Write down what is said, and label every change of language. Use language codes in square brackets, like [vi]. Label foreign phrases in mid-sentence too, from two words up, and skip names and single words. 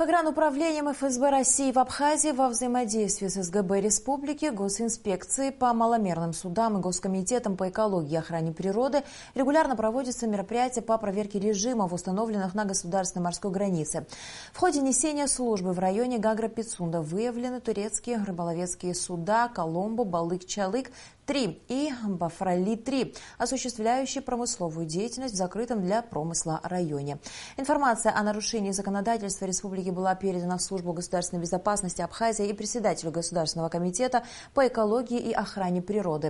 [ru] Погрануправлением ФСБ России в Абхазии во взаимодействии с СГБ Республики, Госинспекцией по маломерным судам и Госкомитетом по экологии и охране природы регулярно проводятся мероприятия по проверке режимов, установленных на государственной морской границе. В ходе несения службы в районе Гагра-Пицунда выявлены турецкие рыболовецкие суда «Коломбо», «Балык-Чалык-3» и «Бафрали-3», осуществляющие промысловую деятельность в закрытом для промысла районе. Информация о нарушении законодательства республики была передана в службу государственной безопасности Абхазии и председателю Государственного комитета по экологии и охране природы.